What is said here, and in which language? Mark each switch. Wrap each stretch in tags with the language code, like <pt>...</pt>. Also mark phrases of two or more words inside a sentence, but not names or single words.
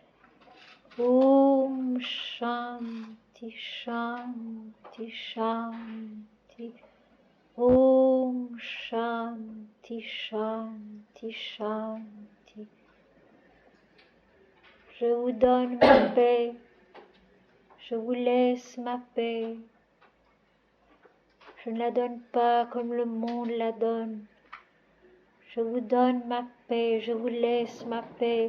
<sa>ॐ शान्तिः शान्तिः शान्तिः. ॐ शान्तिः शान्तिः शान्तिः.</sa> <fr>Je vous donne ma paix, je vous laisse ma paix. Je ne la donne pas comme le monde la donne. Je vous donne ma paix, je vous laisse ma paix.</fr>